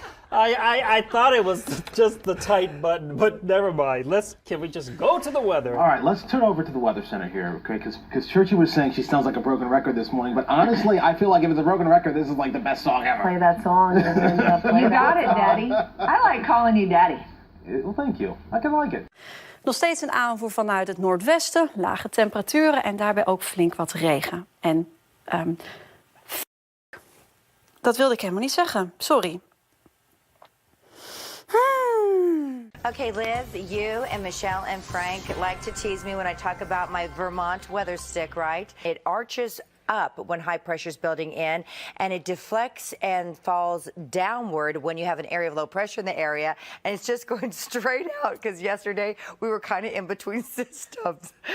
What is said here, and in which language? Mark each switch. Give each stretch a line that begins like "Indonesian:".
English: I thought it was just the tight button, but never mind. Can we just go to the weather? All right, let's turn over to the Weather Center here, okay? Because Churchy was saying she sounds like a broken record this morning, but honestly, I feel like if it's a broken record, this is like the best song ever. Play that song. You got it, Daddy. I like calling you Daddy. Well, thank you. I can like it.
Dutch: Nog steeds een aanvoer vanuit het noordwesten, lage temperaturen en daarbij ook flink wat regen. En dat wilde ik helemaal niet zeggen. Sorry.
English: Okay, Liz, you and Michelle and Frank like to tease me when I talk about my Vermont weather stick, right? It arches up when high pressure is building in, and it deflects and falls downward when you have an area of low pressure in the area, and it's just going straight out because yesterday we were kind of in between systems.